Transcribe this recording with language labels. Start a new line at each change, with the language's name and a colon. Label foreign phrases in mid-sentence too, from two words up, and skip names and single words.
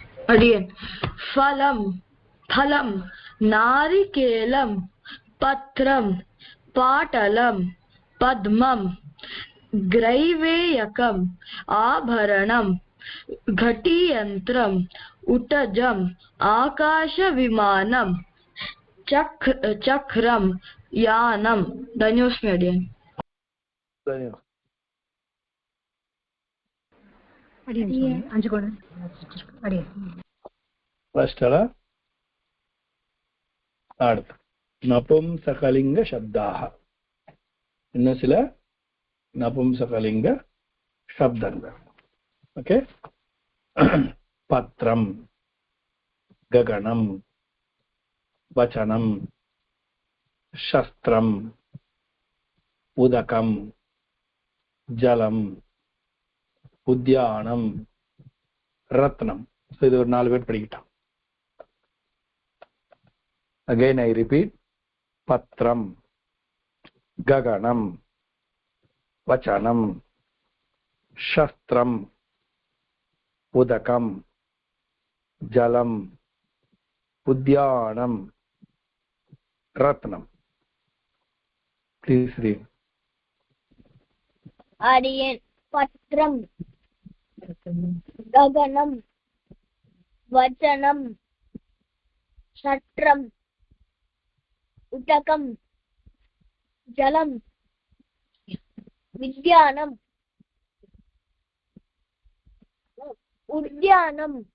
Sanskrit: Again, फलम्, फलम्, नारिकेलम्, पत्रम्, पटलम्, पद्मम्, ग्रैवेयकम्, आभरणम्, घटीयन्त्रम्, उटजम्, आकाशविमानम्, चक्रम्, यानम्. Dhanyosmi again.
Tamil: அடியன் சுவாமி 5 குழந்தை அடியன் ஃபர்ஸ்ட் அடுத்து நபும்சகலிங்க சப்தாக இன்னும் சில நபும்சகலிங்க சப்தங்கள் ஓகே
Sanskrit: पत्रम् गगनम् वचनम् शस्त्रम् उदकम् जलम् उद्यानम् रत्नम्
Tamil: இது ஒரு 4 பேர் படிக்கிட்டான்
English: again I repeat
Sanskrit: पत्रम् गगनम् वचनम् शस्त्रम् उदकम् जलम् उद्यानम् रत्नम्.
English: Please read.
Sanskrit: आर्यन् पत्रम् गगनम् वचनम् शस्त्रम् उदकम् जलम् विद्यानम् उद्यानम्